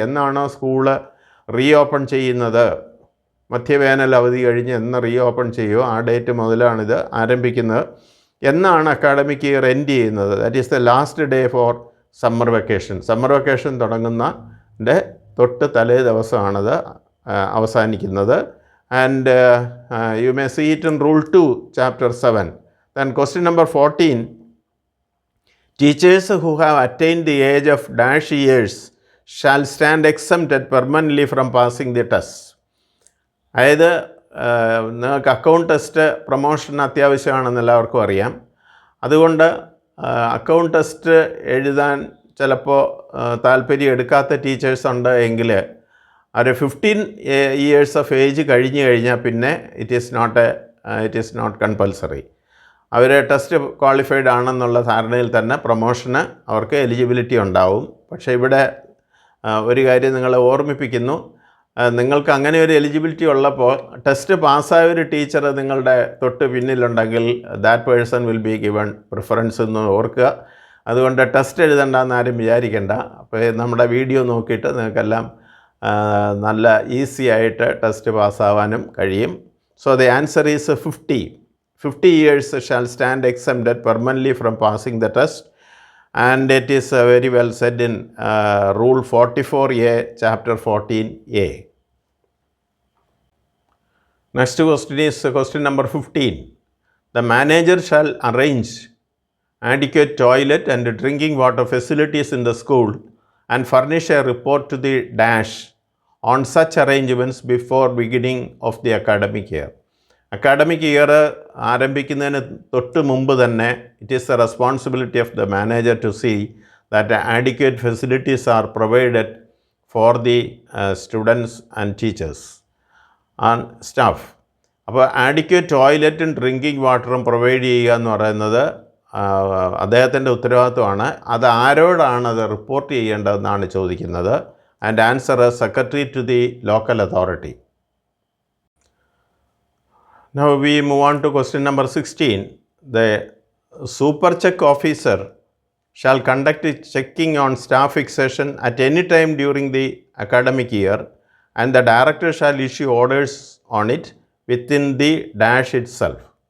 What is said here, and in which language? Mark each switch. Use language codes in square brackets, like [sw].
[ml] എന്നാണോ school re open ചെയ്യുന്നത്, മധ്യവേനൽ അവധി കഴിഞ്ഞ് എന്ന് റീ ഓപ്പൺ ചെയ്യുമോ ആ ഡേറ്റ് മുതലാണിത് ആരംഭിക്കുന്നത് എന്നാണ് അക്കാഡമിക് ഇയർ എൻഡ് ചെയ്യുന്നത്. [en] that is the last day for [ml] summer vacation. Summer vacation തുടങ്ങുന്നതിൻ്റെ തൊട്ട് തലേ ദിവസമാണത് അവസാനിക്കുന്നത്. [en] And you may see it in rule 2 chapter 7. Then question number 14. Teachers who have attained the age of dash years shall stand exempted permanently from passing the test. [ml] അതായത് നിങ്ങൾക്ക് account test promotion അത്യാവശ്യമാണെന്ന് എല്ലാവർക്കും അറിയാം. അതുകൊണ്ട് account test എഴുതാൻ ചിലപ്പോൾ താല്പര്യം എടുക്കാത്ത ടീച്ചേഴ്സ് ഉണ്ട് എങ്കിൽ ഒരു 15 years ഓഫ് ഏജ് കഴിഞ്ഞ് കഴിഞ്ഞാൽ പിന്നെ [en] It is not compulsory. [ml] Our test qualified ആണെന്നുള്ള ധാരണയിൽ തന്നെ പ്രൊമോഷന് അവർക്ക് എലിജിബിലിറ്റി ഉണ്ടാവും. പക്ഷേ ഇവിടെ ഒരു കാര്യം നിങ്ങളെ ഓർമ്മിപ്പിക്കുന്നു, നിങ്ങൾക്ക് അങ്ങനെ ഒരു എലിജിബിലിറ്റി ഉള്ളപ്പോൾ ടെസ്റ്റ് പാസ്സായ ഒരു ടീച്ചർ നിങ്ങളുടെ തൊട്ട് പിന്നിലുണ്ടെങ്കിൽ [en] that person will be given preference [ml] എന്ന് ഓർക്കുക. അതുകൊണ്ട് ടെസ്റ്റ് എഴുതണ്ടെന്ന് ആരും വിചാരിക്കേണ്ട. അപ്പോൾ നമ്മുടെ വീഡിയോ നോക്കിയിട്ട് നിങ്ങൾക്കെല്ലാം നല്ല ഈസി ആയിട്ട് ടെസ്റ്റ് പാസ്സാവാനും കഴിയും. [en] So the answer is 50 years shall stand exempted permanently from passing the test, and it is very well said in Rule 44A, Chapter 14A. Next question is question number 15. The manager shall arrange adequate toilet and drinking water facilities in the school and furnish a report to the dash on such arrangements before beginning of the academic year. [ml] Academic year ആരംഭിക്കുന്നതിന് തൊട്ട് മുമ്പ് തന്നെ [en] It is the responsibility of the manager to see that adequate facilities are provided for the students and teachers and staff. [ml] അപ്പോൾ adequate ടോയ്ലറ്റും drinking വാട്ടറും provide ചെയ്യുക എന്ന് പറയുന്നത് അദ്ദേഹത്തിൻ്റെ ഉത്തരവാദിത്വമാണ്. അത് ആരോടാണ് അത് റിപ്പോർട്ട് ചെയ്യേണ്ടതെന്നാണ് ചോദിക്കുന്നത്. [en] And answer secretary to the local authority. Now we move on to question number 16. The super check officer shall conduct checking on staff fixation at any time during the academic year, and the director shall issue orders on it within the dash itself.